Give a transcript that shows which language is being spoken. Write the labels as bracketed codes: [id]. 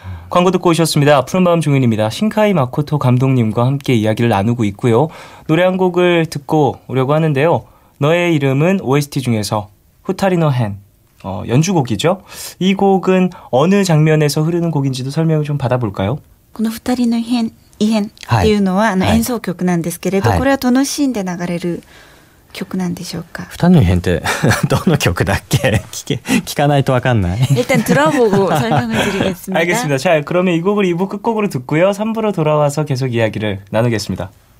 [ko] 광고 듣고 오셨습니다. 푸른밤 종윤입니다. 신카이 마코토 감독님과 함께 이야기를 나누고 있고요. 노래 한 곡을 듣고 오려고 하는데요. 너의 이름은 OST 중에서 후타리노 헨 연주곡이죠. 이 곡은 어느 장면에서 흐르는 곡인지도 설명을 좀 받아볼까요? [ja] この二人の異変っていうのは、演奏曲なんですけれど、これはどのシーンで流れる曲なんでしょうか。二人の異変ってどの曲だっけ聞かないとわかんない。 [ko] 일단 들어보고 설명을 드리겠습니다. 알겠습니다. 자, 그러면 이 곡을 2부 끝곡으로 듣고요. 3부로 돌아와서 계속 이야기를 나누겠습니다.